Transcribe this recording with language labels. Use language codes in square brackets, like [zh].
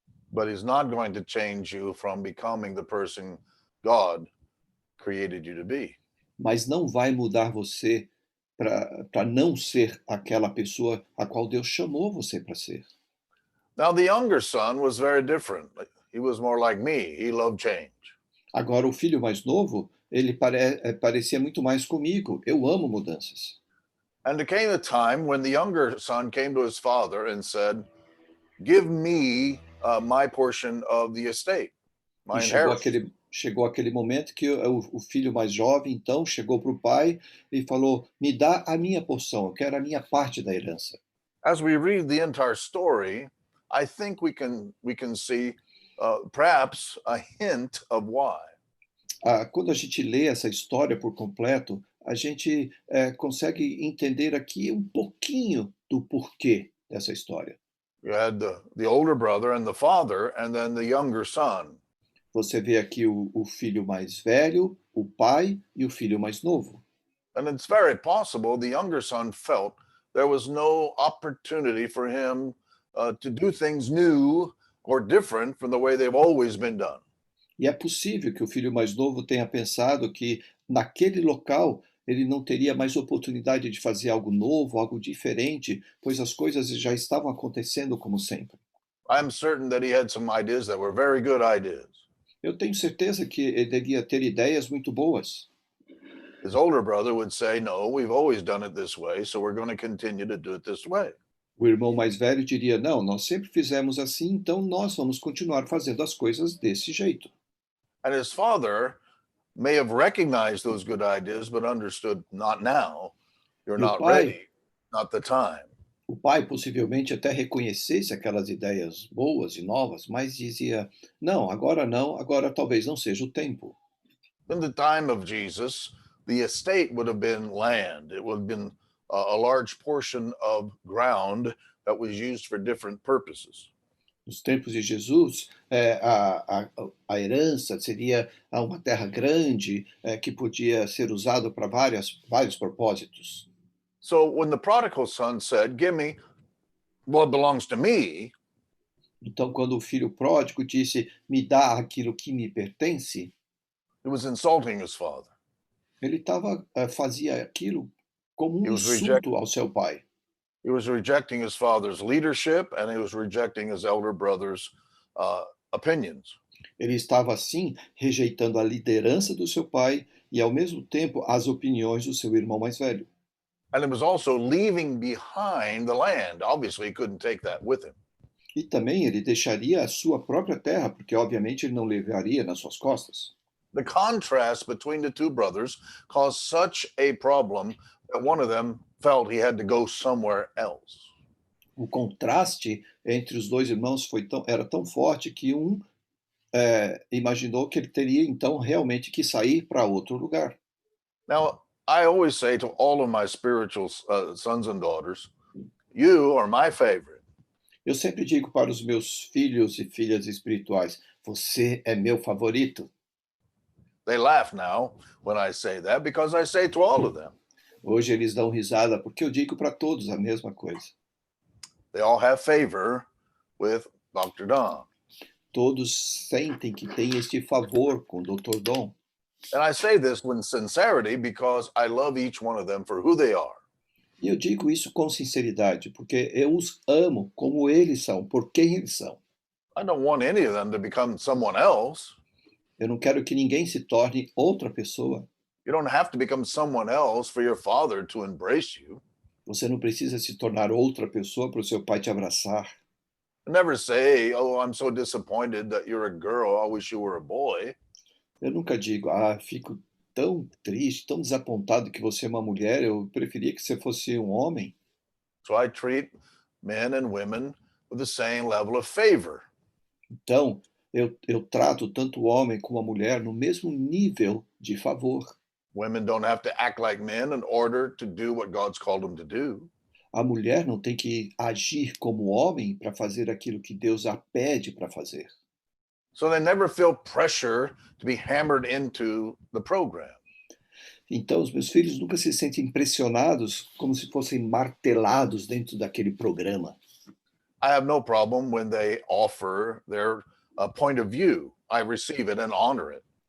[en] But he's not going to change you from becoming the person God created you to be. [pt] Mas não vai mudar você para não ser aquela pessoa a qual Deus chamou você para ser. [en] Now, the younger son was very different. He was more like me. He loved change. [pt] Agora, o filho mais novo, ele parecia muito mais comigo. Eu amo mudanças. [en] And there came a time when the younger son came to his father and said, "Give me my portion of the estate, [pt] E [en] my inheritance." [pt] chegou aquele momento que o filho mais jovem, então, chegou para o pai e falou: me dá a minha porção, eu quero a minha parte da herança. [en] As we read the entire story, I think we can see perhaps a hint of why. [pt] Quando a gente lê essa história por completo, a gente consegue entender aqui um pouquinho do porquê dessa história. [en] You had the older brother and the father, and then the younger son. [pt] Você vê aqui o filho mais velho, o pai e o filho mais novo. [en] And it's very possible the younger son felt there was no opportunity for him to do things new or different from the way they've always been done. [pt] E é possível que o filho mais novo tenha pensado que naquele local ele não teria mais oportunidade de fazer algo novo, algo diferente, pois as coisas já estavam acontecendo como sempre. [en] I'm certain that he had some ideas that were very good ideas. [pt] Eu tenho certeza que ele devia ter ideias muito boas. [en] His older brother would say, "No, we've always done it this way, so we're going to continue to do it this way." [pt] O irmão mais velho diria: não, nós sempre fizemos assim, então nós vamos continuar fazendo as coisas desse jeito. [en] And his father may have recognized those good ideas, but understood, not now. You're [pt] E o [en] not [pt] pai, [en] ready, not the time. [pt] o pai possivelmente até reconhecesse aquelas ideias boas e novas, mas dizia: não, agora talvez não seja o tempo. [en] In the time of Jesus, the estate would have been land. It would have been a large portion of ground that was used for different purposes. [pt] Nos tempos de Jesus, a herança seria uma terra grande que podia ser usado para vários propósitos. [en] So when the prodigal son said, "Give me what belongs to me," [pt] Então, quando o filho pródigo disse: me dá aquilo que me pertence, [en] he was insulting his father. [pt] ele fazia aquilo como um [en] He was [pt] insulto ao seu pai. [en] He was rejecting his father's leadership, and he was rejecting his elder brother's opinions. [pt] Ele estava, assim, rejeitando a liderança do seu pai e, ao mesmo tempo, as opiniões do seu irmão mais velho. [en] And it was also leaving behind the land. Obviously, he couldn't take that with him. [pt] E também ele deixaria a sua própria terra, porque, obviamente, ele não levaria nas suas costas. [en] The contrast between the two brothers caused such a problem that one of them felt he had to go somewhere else. [pt] O contraste entre os dois irmãos era tão forte que imaginou que ele teria, então, realmente que sair para outro lugar. [en] Now, I always say to all of my spiritual sons and daughters, you are my favorite. [pt] Eu sempre digo para os meus filhos e filhas espirituais: você é meu favorito. [en] They laugh now when I say that because I say to all of them. Hoje eles dão risada porque eu digo para todos a mesma coisa. they all have favor with Dr. Don. [pt] Todos sentem que têm este favor com o Dr. Dom. [en] And I say this with sincerity because I love each one of them for who they are. [pt] E eu digo isso com sinceridade, porque eu os amo como eles são, por quem eles são. [en] I don't want any of them to become someone else. [pt] Eu não quero que ninguém se torne outra pessoa. [en] You don't have to become someone else for your father to embrace you. [pt] Você não precisa se tornar outra pessoa para o seu pai te abraçar. [en] Never say, oh, I'm so disappointed that you're a girl. I wish you were a boy. [pt] Eu nunca digo, fico tão triste, tão desapontado que você é uma mulher, eu preferia que você fosse um homem. [en] So I treat men and women with the same level of favor. [pt] Então, eu trato tanto o homem como a mulher no mesmo nível de favor. [en] Women don't have to act like men in order to do what God's called them to do. [pt] A mulher não tem que agir como homem para fazer aquilo que Deus a pede para fazer. [en] So they never feel pressure to be hammered into the program. [pt] Então, os meus filhos nunca se sentem pressionados como se fossem martelados dentro daquele programa. [en] I have no problem when they offer their point of view. I receive it and honor it.